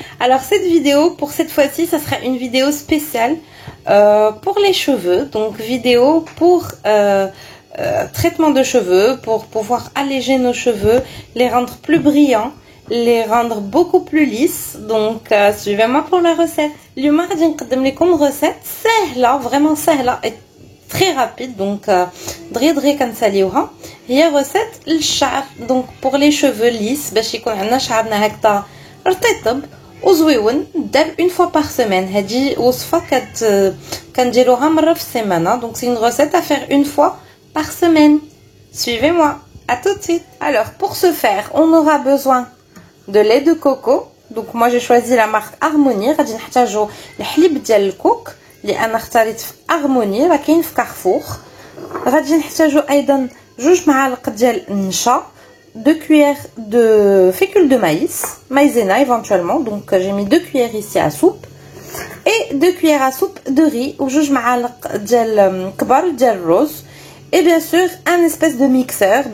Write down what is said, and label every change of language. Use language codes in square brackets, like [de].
[fr] Alors cette vidéo, pour cette fois-ci, ça sera une vidéo spéciale pour les cheveux, donc vidéo pour traitement de cheveux, pour pouvoir alléger nos cheveux, les rendre plus brillants, les rendre beaucoup plus lisses. Donc suivez-moi pour la recette. [ar] اليوم غادي نقدم لكم recette سهلة, vraiment سهلة [fr] et très rapide, donc [ar] دغيا كنساليوها. هي recette للشعر, [fr] donc pour les cheveux lisses [ar] باش يكون عندنا شعرنا هكذا رطيطب وزويون. [fr] دار une fois par semaine. [ar] هذه وصفة كنديروها مرة في السيمانة, [fr] donc c'est une recette à faire une fois par semaine. Suivez-moi, à tout de suite. Alors pour ce faire, on aura besoin de lait de coco. Donc moi j'ai choisi la marque Harmonie. [ar] غادي نحتاجو الحليب ديال الكوك اللي انا اختاريت في Harmonie, راه كاين في كارفور. غادي نحتاجو ايضا 2 معالق ديال النشا, [fr] 2 cuillères de fécule de maïs, maïzena éventuellement, donc j'ai mis 2 cuillères ici à soupe, et 2 cuillères à soupe de riz ou [ar] 2 معالق ديال كبار ديال الرز, [fr] et bien sûr un espèce de mixeur.